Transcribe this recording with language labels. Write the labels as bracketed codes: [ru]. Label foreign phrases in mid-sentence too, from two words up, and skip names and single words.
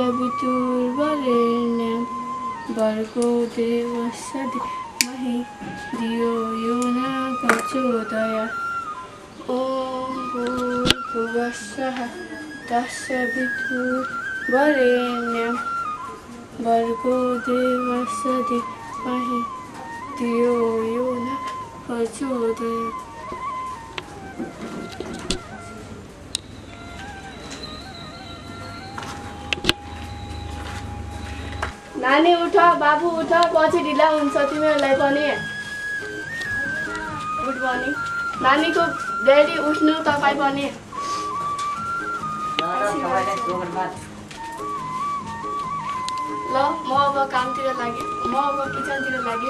[sa] वितुर्वरेण्यं भर्गो देवस्य धीमहि धियो यो न प्रचोदयात् ॐ भूर्भुवस्सुवः तस्य वितुर्वरेण्यं भर्गो देवस्य धीमहि धियो यो न प्रचोदयात्। [ne] नानी उठ, बाबु उठ, पछि ढिला हुन्छ तिमीहरूलाई पनि। [en] good morning. [ne] नानीको ड्याडी उठ्नु, तपाईँ पनि। ल म अब कामतिर लागेँ, म अब किचनतिर लागेँ।